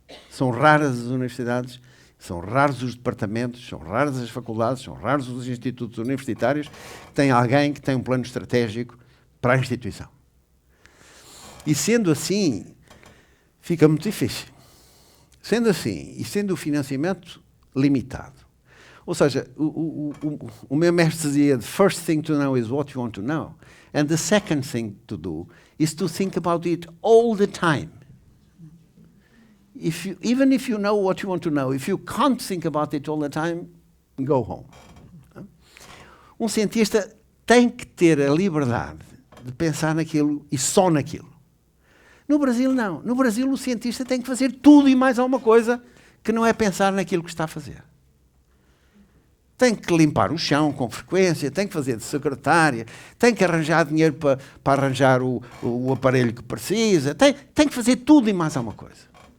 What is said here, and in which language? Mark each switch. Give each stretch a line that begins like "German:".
Portuguese: São raras as universidades, são raros os departamentos, são raras as faculdades, são raros os institutos universitários que têm alguém que tem um plano estratégico para a instituição. E sendo assim, fica muito difícil. Sendo assim, e sendo o financiamento limitado. Ou seja, o meu mestre dizia,
English: the first thing to know is what you want to know. And the second thing to do is to think about it all the time. Even if you know what you want to know, if you can't think about it all the time, go home.
Portuguese: Um cientista tem que ter a liberdade de pensar naquilo e só naquilo. No Brasil, não. No Brasil, o cientista tem que fazer tudo e mais alguma coisa que não é pensar naquilo que está a fazer. Tem que limpar o chão com frequência, tem que fazer de secretária, tem que arranjar dinheiro para arranjar o aparelho que precisa, tem que fazer tudo e mais alguma coisa.